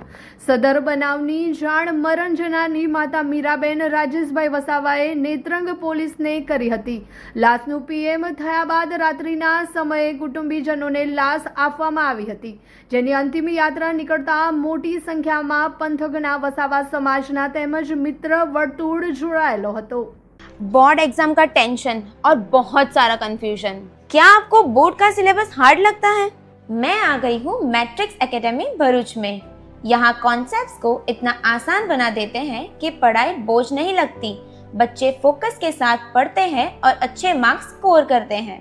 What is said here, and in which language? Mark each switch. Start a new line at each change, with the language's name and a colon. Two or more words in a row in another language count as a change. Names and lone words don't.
Gujarati: સદર બનાવની જાણ મરણ જનારની માતા મીરાબેન રાજેશભાઈ વસાવાએ નેત્રંગ પોલીસને કરી હતી. લાશનું પીએમ થયા બાદ રાત્રિના સમયે કુટુંબીજનોને લાશ આપવામાં આવી હતી, જેની અંતિમ યાત્રા નીકળતા મોટી સંખ્યામાં પંથકના વસાવા સમાજના તેમજ મિત્ર વર્તુળ જોડાયેલો હતો.
English: board exam
Hindi: का टेंशन और बहुत सारा कंफ्यूजन. क्या आपको बोर्ड का सिलेबस हार्ड लगता है? मैं आ गई हूँ मैट्रिक्स एकेडमी भरूच में. यहाँ कॉन्सेप्ट्स को इतना आसान बना देते हैं कि पढ़ाई बोझ नहीं लगती. बच्चे फोकस के साथ पढ़ते हैं और अच्छे
English: marks score
Hindi: करते हैं.